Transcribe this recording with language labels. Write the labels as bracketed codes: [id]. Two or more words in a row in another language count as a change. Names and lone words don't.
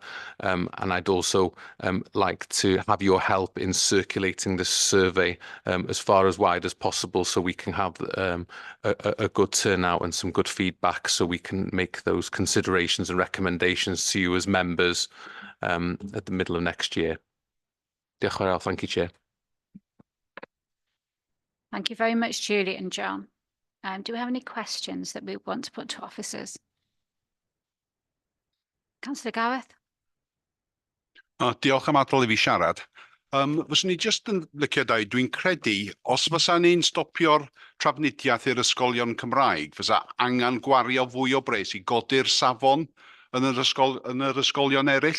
[en] And I'd also like to have your help in circulating this survey as far as wide as possible so we can have a good turnout and some good feedback so we can make those considerations and recommendations to you as members at the middle of next year. [cy] Diolch yn fawr. [en] Thank you, Chair. Thank you very much, Julie and John. Do we have any questions that we want to put to officers? Councillor Gareth. [cy] Diolch am adael I fi siarad. Fyswn ni jyst yn licio dweud, dwi'n credu, os fysa ni'n stopio'r trafnidiaeth i'r ysgolion Cymraeg, fysa angen gwario fwy o bres i godi'r safon yn yr ysgolion eraill.